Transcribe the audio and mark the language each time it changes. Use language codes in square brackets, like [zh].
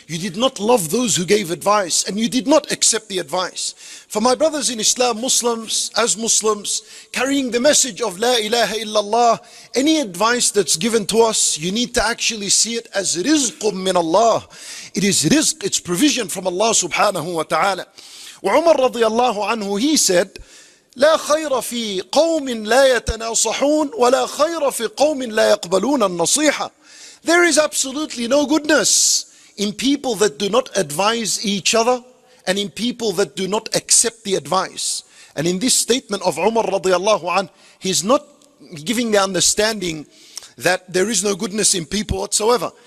[en] You did not love those who gave advice and you did not accept the advice. For my brothers in Islam, Muslims, as Muslims, carrying the message of La ilaha illallah, any advice that's given to us, you need to actually see it as rizqum min Allah. It is rizq, it's provision from Allah subhanahu wa ta'ala. [ar] وعمر رضي الله عنه, [en] he said, [ar] لا خير في قوم لا يتناصحون ولا خير في قوم لا يقبلون النصيحة. [en] There is absolutely no goodness in people that do not advise each other and in people that do not accept the advice. And in this statement of Umar radiallahu anhu, he's not giving the understanding that there is no goodness in people whatsoever.